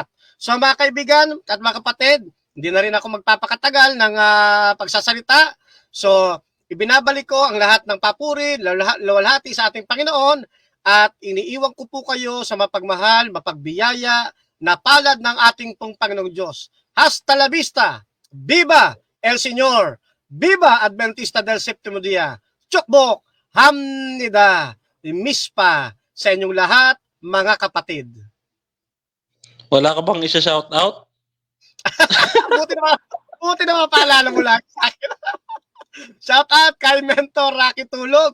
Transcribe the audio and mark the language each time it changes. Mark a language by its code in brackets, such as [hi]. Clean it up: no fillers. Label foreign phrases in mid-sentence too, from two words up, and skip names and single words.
[tl] So mga kaibigan at mga kapatid, hindi na rin ako magpapakatagal ng pagsasalita. So ibinabalik ko ang lahat ng papuri, luwalhati sa ating Panginoon at iniiwan ko po kayo sa mapagmahal, mapagbiyaya na palad ng ating pong Panginoong Diyos. [es] Hasta la vista! Viva El Señor! Viva Adventista del Séptimo Día! [ko] 축복! 합니다! [tl] Mispa sa inyong lahat, mga kapatid. Wala ka bang isa-shout out? Buti na mapaalala mo lang sa akin. Shout out kay Mentor Rocky Tulog.